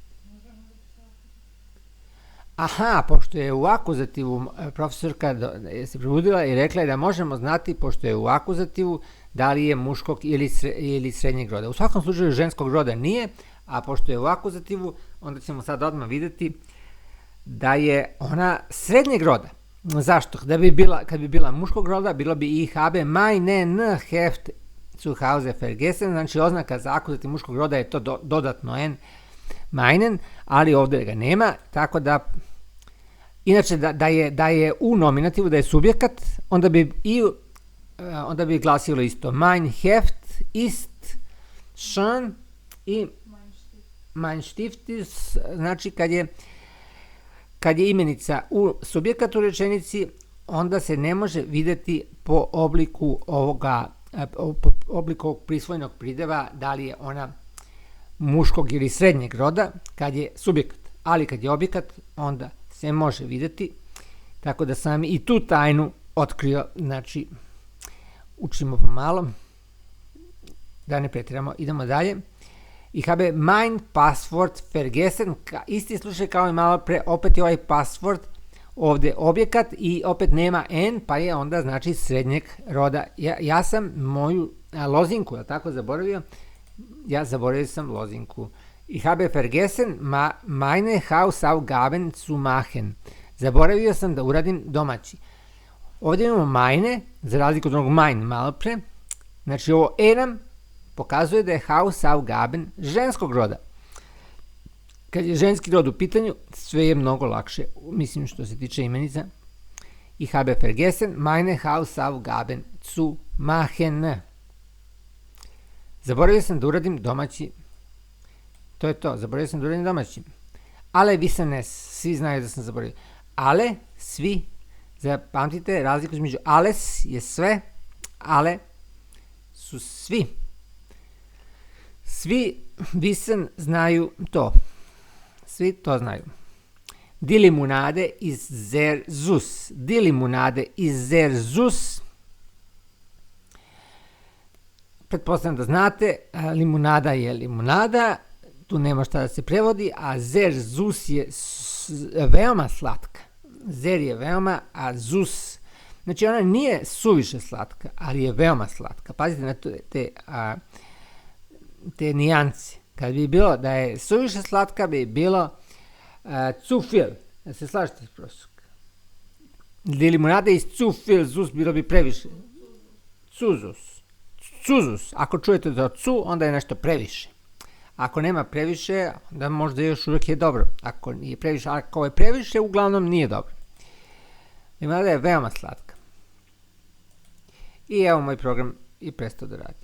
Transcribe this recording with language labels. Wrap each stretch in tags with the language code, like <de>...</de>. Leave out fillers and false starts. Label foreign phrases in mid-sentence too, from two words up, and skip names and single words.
<bs>Aha, pošto je u akuzativu, profesorka se probudila i rekla je da možemo znati, pošto je u akuzativu, da li je muškog ili srednjeg roda. U svakom slučaju ženskog roda nije, a pošto je u akuzativu, onda ćemo sad odmah vidjeti da je ona srednjeg roda. Zašto? Kad bi bila muškog roda, bilo bi</bs> <de>ich habe meinen Heft zu Hause vergessen,</de> <bs>znači oznaka za akuzativ muškog roda je to dodatno n, meinen, ali ovdje ga nema, tako da, inače da je u nominativu, da je subjekat, onda bi glasilo isto.</bs> <de>Mein Heft ist schön i mein Stift ist,</de> <bs>znači kad je imenica u subjekatu rečenici, onda se ne može vidjeti po obliku ovog prisvojnog prideva da li je ona muškog ili srednjeg roda kad je subjekat. Ali kad je objekat, onda se može vidjeti. Tako da sam i tu tajnu otkrio. Znači, učimo pomalo. Da ne pretjeramo. Idemo dalje.</bs> <de>Ich habe mein Passwort vergessen.</de> <bs>Isti slučaj kao i malo pre, opet je ovaj password ovdje objekat i opet nema n, pa je onda znači srednjeg roda. Ja sam moju lozinku, je tako, zaboravio? Ja zaboravio sam lozinku.</bs> <de>Ich habe vergessen meine Hausaufgaben zu machen.</de> <bs>Zaboravio sam da uradim domaći. Ovdje imamo meine, za razliku od onog mein malo pre. Znači ovo eram, pokazuje da je Hausaugaben ženskog roda. Kad je ženski rod u pitanju, sve je mnogo lakše, mislim što se tiče imenica.</bs> <de>Ich habe vergessen meine Hausaufgaben zu machen.</de> <bs>Zaboravio sam da uradim domaći. To je to, zaboravio sam da uradim domaći.</bs> <de>Ale wissen es,</de> <bs>svi znaju da sam zaboravio. Ale, svi, zapamtite razliku između alles je sve, ale su svi. Svi wissen znaju to. Svi to znaju.</bs> <de>Die Limonade ist sehr süß. Die Limonade ist sehr süß.</de> <bs>Pretpostavljam da znate, limunada je limunada, tu nema šta da se prevodi, a</bs> <de>sehr süß</de> <bs>je veoma slatka. Sehr je veoma, a süß, znači ona nije suviše slatka, ali je veoma slatka. Pazite na te nijance. Kad bi bilo da je suviše slatka, bi bilo</bs> <de>zu viel.</de> <bs>Da se slažete, profesor?</bs> <de>Die Limonade ist zu viel süß,</de> <bs>bilo bi previše. Cuzus. Ako čujete da cu, onda je nešto previše. Ako nema previše, onda možda još uvijek je dobro. Ako nije previše, ako je previše, uglavnom nije dobro. Limonada je veoma slatka. I evo moj program i prestao da radi.</bs>